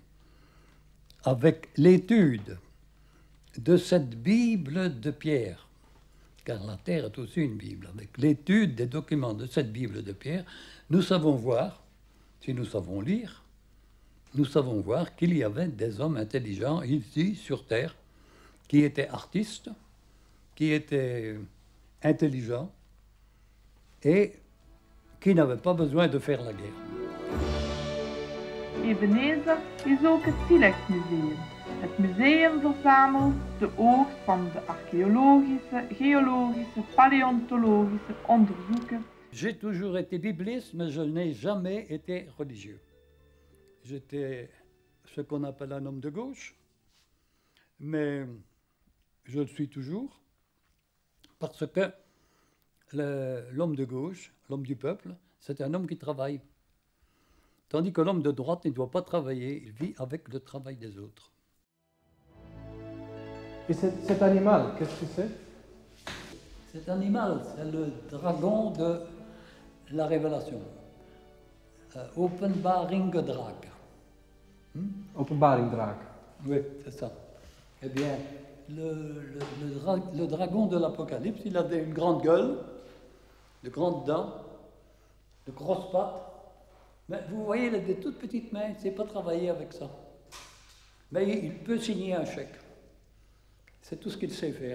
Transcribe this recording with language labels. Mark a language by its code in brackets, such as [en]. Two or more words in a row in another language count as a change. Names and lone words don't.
[fr] Avec l'étude de cette Bible de pierre, car la Terre est aussi une Bible, avec l'étude des documents de cette Bible de pierre, nous savons voir, si nous savons lire, nous savons voir qu'il y avait des hommes intelligents ici sur Terre qui étaient artistes, qui étaient intelligents et qui n'avaient pas besoin de faire la guerre. [nl] Ebenezer is ook het Silex Museum. Het museum verzamelt de oogst van de archéologische, geologische, paléontologische onderzoeken. [fr] J'ai toujours été bibliste, mais je n'ai jamais été religieux. J'étais ce qu'on appelle un homme de gauche, mais je le suis toujours, parce que l'homme de gauche, l'homme du peuple, c'est un homme qui travaille. Tandis que l'homme de droite ne doit pas travailler, il vit avec le travail des autres. Et cet animal, qu'est-ce que c'est? Cet animal, c'est le dragon de la Révélation. [nl] Openbaring Drag. Openbaring draak. [fr] Oui, c'est ça. Eh bien, le dragon de l'Apocalypse, il a une grande gueule, de grandes dents, de grosses pattes. Mais vous voyez, il a des toutes petites mains, il ne sait pas travailler avec ça. Mais il peut signer un chèque. C'est tout ce qu'il sait faire.